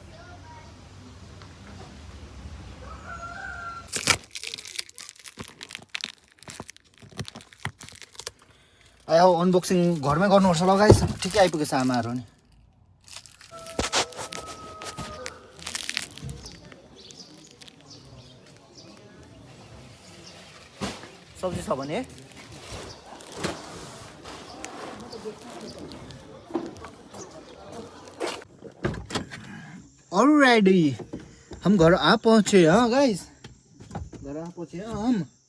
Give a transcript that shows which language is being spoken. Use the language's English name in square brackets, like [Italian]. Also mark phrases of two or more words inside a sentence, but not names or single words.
[Nepali] आयो अनबक्सिङ घरमै गर्नुपर्छ ल गाइस ठिकै आइपुगेछ आमाहरू नि सब्जी छ भने [Hindi] ऑलरेडी हम घर आ पहुंचे हाँ गाइस घर आ पहुंचे हम